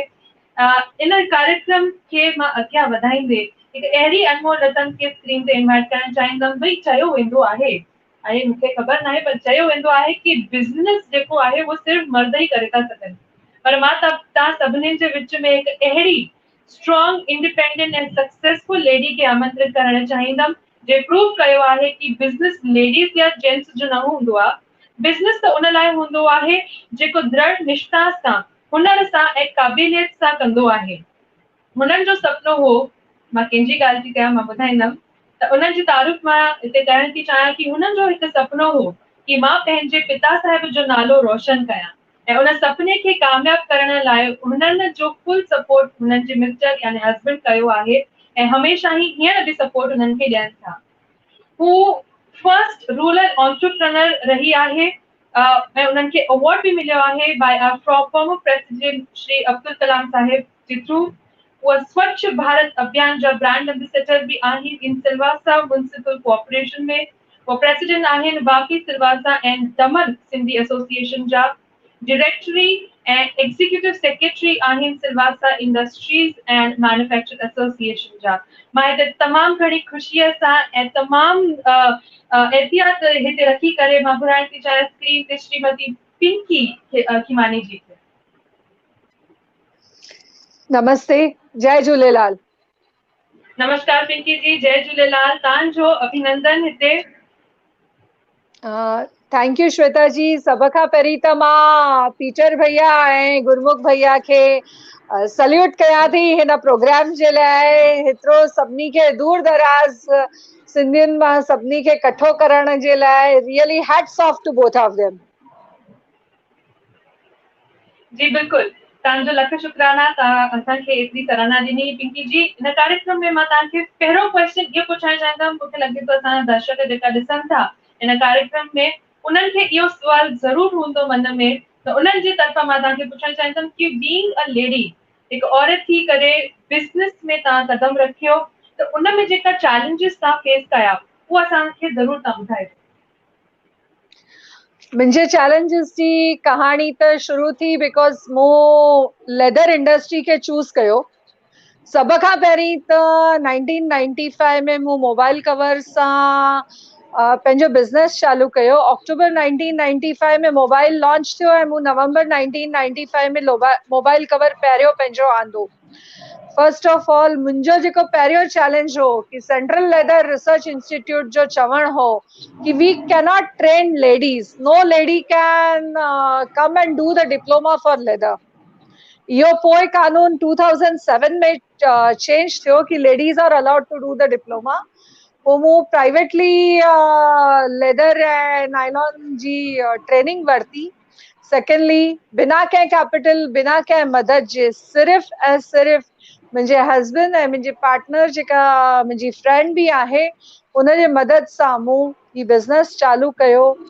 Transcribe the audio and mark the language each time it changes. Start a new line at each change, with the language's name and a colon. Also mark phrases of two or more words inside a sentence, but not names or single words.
Sindhi: इन कार्यक्रम खे मां अॻियां वधाईंदे हिकु अहिड़ी अनमोल रतन खे स्क्रीन ते इनवाइट करणु चाहींदमि। भई चयो वेंदो आहे, हाणे मूंखे ख़बर नाहे, पर चयो वेंदो आहे कि बिज़नेस जेको आहे उहो सिर्फ़ु मर्द ई करे था सघनि, पर मां तव्हां सभिनीनि जे विच में हिकु अहिड़ी
English: strong, independent and successful lady
Sindhi: खे आमंत्रित करणु चाहींदमि जे प्रूव कयो आहे कि बिज़नेस लेडीज़ या जेंट्स जो न हूंदो आहे। बिज़नेस त उन लाइ हूंदो आहे जेको दृढ़ निष्ठा सां, हुनर सां ऐं क़ाबिलियत सां कंदो आहे। हुननि जो सुपिनो हो, मां कंहिंजी ॻाल्हि थी कयां, मां ॿुधाईंदमि, त उन्हनि जी तारीफ़ मां हिते करणु थी चाहियां कि हुननि जो हिकु सुपिनो हो कि मां पंहिंजे पिता साहिब जो नालो रोशन कयां, ऐं उन सुपिने खे कामयाब करण लाइ हुननि जो
English: full support
Sindhi: हुननि जे मिस्टर यानी हस्बैंड कयो आहे, ऐं हमेशह ई हींअर बि सपोर्ट हुननि खे ॾियनि था। हू
English: first rural entrepreneur
Sindhi: रही आहे, ऐं उन्हनि खे अवॉर्ड बि मिलियो आहे
English: by former president
Sindhi: श्री अब्दुल कलाम साहिब जे थ्रू। उहा स्वच्छ भारत अभियान जा
English: brand ambassador
Sindhi: भी आहिनि इन सिलवासा म्युनिसिपल कॉर्पोरेशन में। वो प्रेसिडेंट आहिनि वापी सिलवासा एंड दमन सिंधी एसोसिएशन जा। डायरेक्टरी ऐं
English: executive secretary
Sindhi: आहिनि सिलवासा इंडस्ट्रीज एंड मैन्युफैक्चर एसोसिएशन जा। मां हिते तमामु घणी ख़ुशीअ सां ऐं तमामु एहतियात हिते रखी करे मां घुराइण थी चाहियां स्क्रीन ते श्रीमती पिंकी खिमानी जी खे। नमस्ते, जय झूलेलाल। नमस्कार पिंकी जी, जय झूलेलाल। तव्हांजो अभिनंदन हिते।
English: thank you श्वेता जी।
Sindhi: सब खां पहिरीं त मां पीटर भैया ऐं गुरमुख भैया खे सल्यूट कयां थी हिन प्रोग्राम जे लाइ। हेतिरो सभिनी खे दूर दराज सिंधियुनि मां सभिनी खे इकठो करण जे लाइ
English: really hats off to both of them.
Sindhi: जी बिल्कुलु, तव्हांजो लख शुक्राना, तव्हां असांखे एतिरी सराहना ॾिनी। पिंकी जी, हिन कार्यक्रम में मां तव्हांखे पहिरियों क्वेश्चन इहो पुछणु चाहींदमि, मूंखे लॻे थो असांजा दर्शक जेका ॾिसनि था हिन कार्यक्रम में, उन्हनि खे इहो सुवाल ज़रूरु हूंदो मन में, त उन्हनि जे तरफ़ां मां तव्हांखे पुछणु चाहींदमि कि
English: being a lady,
Sindhi: हिकु औरत थी करे बिज़नेस में तव्हां कदम रखियो, त उन में जेका चैलेंजिस तव्हां फेस कया उहा असांखे ज़रूरु तव्हां ॿुधायो। मुंहिंजे चैलेंजिस जी कहाणी त शुरू थी बिकॉज़ मूं
English: leather industry
Sindhi: खे चूज़ कयो। सब खां पहिरीं त 1995 में मूं
English: mobile cover
Sindhi: सां पंहिंजो बिज़नेस चालू कयो। अक्टूबर 1995 में मोबाइल लॉन्च थियो ऐं मूं नवंबर 1995 में
English: mobile cover
Sindhi: पहिरियों पंहिंजो आंदो।
English: first of all
Sindhi: मुंहिंजो जेको पहिरियों चैलेंज हो कि सेंट्रल लेदर रिसर्च इंस्टीट्यूट जो चवणु हो कि
English: we cannot train ladies, no lady can come and do the diploma for leather.
Sindhi: इहो पोइ कानून 2007 में चेंज थियो कि
English: ladies are allowed to do the diploma.
Sindhi: पोइ मूं प्राइवेटली लेदर ऐं नायलॉन जी ट्रेनिंग वरिती। सेकेंडली, बिना कंहिं कैपिटल, बिना कंहिं मदद जे, सिर्फ़ ऐं सिर्फ़ मुंहिंजे हस्बैंड ऐं मुंहिंजी पार्टनर जेका मुंहिंजी फ्रेंड बि आहे उन जे मदद सां मूं ही बिज़नेस चालू कयो।